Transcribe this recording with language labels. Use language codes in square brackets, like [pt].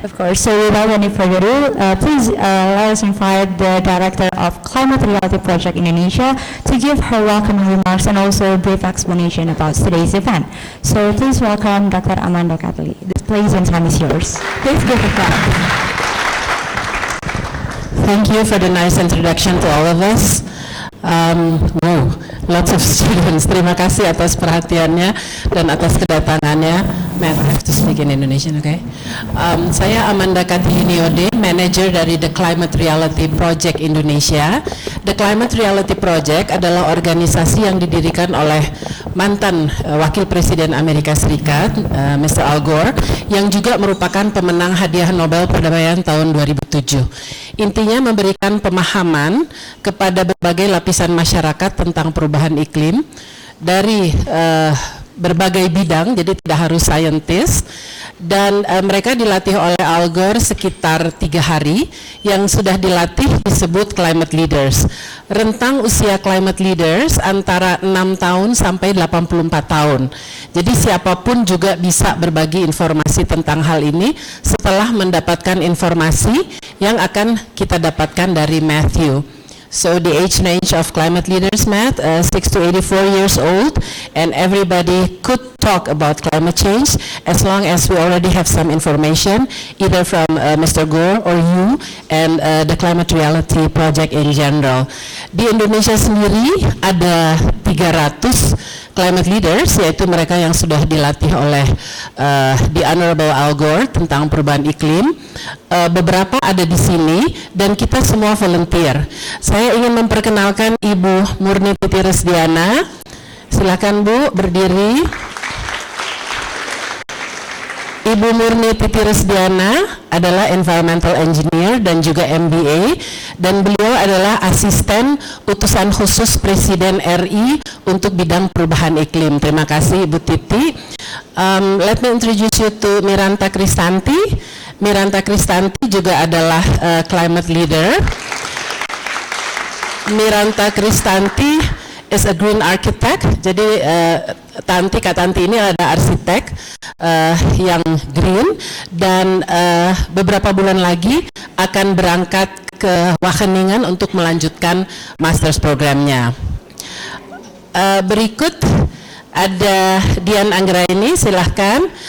[en] Of course, so without any further ado, please let us invite the Director of Climate Reality Project Indonesia to give her welcome remarks and also a brief explanation about today's event. So please welcome Dr. Amanda Katli. This place and time is yours. Please give a clap. Thank you for the nice introduction to all of us. Wow, lots of students. [id] Terima kasih atas perhatiannya dan atas kedatangannya. [en] May I have to speak in Indonesian, okay? [id] Saya Amanda Katli, manager dari The Climate Reality Project Indonesia. The Climate Reality Project adalah organisasi yang didirikan oleh mantan Wakil Presiden Amerika Serikat, Mr. Al Gore, yang juga merupakan pemenang hadiah Nobel Perdamaian tahun 2007. Intinya memberikan pemahaman kepada berbagai lapisan masyarakat tentang perubahan iklim dari berbagai bidang, jadi tidak harus scientist, dan mereka dilatih oleh Al Gore sekitar 3 hari. Yang sudah dilatih disebut climate leaders. Rentang usia climate leaders antara 6 tahun sampai 84 tahun. Jadi siapapun juga bisa berbagi informasi tentang hal ini setelah mendapatkan informasi yang akan kita dapatkan dari Matthew. [en] So the age range of climate leaders, Matt, 6 to 84 years old, and everybody could talk about climate change as long as we already have some information, either from Mr. Gore or you, and the Climate Reality Project in general. [id] Di Indonesia sendiri ada 300 climate leaders, yaitu mereka yang sudah dilatih oleh the Honorable Al Gore tentang perubahan iklim. Beberapa ada di sini dan kita semua volunteer. Saya ingin memperkenalkan Ibu Murni Titi Resdiana. Silakan Bu, berdiri. Ibu Murni Titi Resdiana adalah environmental engineer dan juga MBA, dan beliau adalah asisten utusan khusus Presiden RI untuk bidang perubahan iklim. Terima kasih [en] Ibu Titi. Let me introduce you to Miranta Kristanti. [id] Miranta Kristanti juga adalah climate leader. [en] Miranta Kristanti is a green architect. [id] Jadi Kak Tanti ini ada arsitek yang green, dan beberapa bulan lagi akan berangkat ke Wageningen untuk melanjutkan master's programnya. Berikut ada Dian Anggraini, silahkan.